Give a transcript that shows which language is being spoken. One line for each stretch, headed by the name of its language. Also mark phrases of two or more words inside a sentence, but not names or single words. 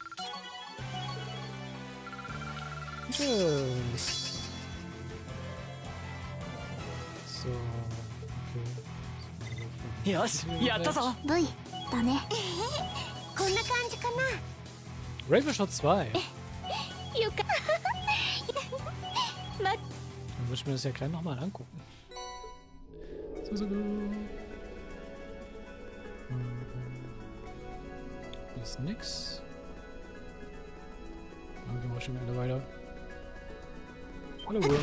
Japanese: よし、やったぞ。V だね。こんな感じかな。 Ravenshot 2. よか。
German: Dann muss ich mir das ja gleich nochmal angucken. So. Hier ist nix. Dann gehen wir schon wieder weiter. Hallo Wurm.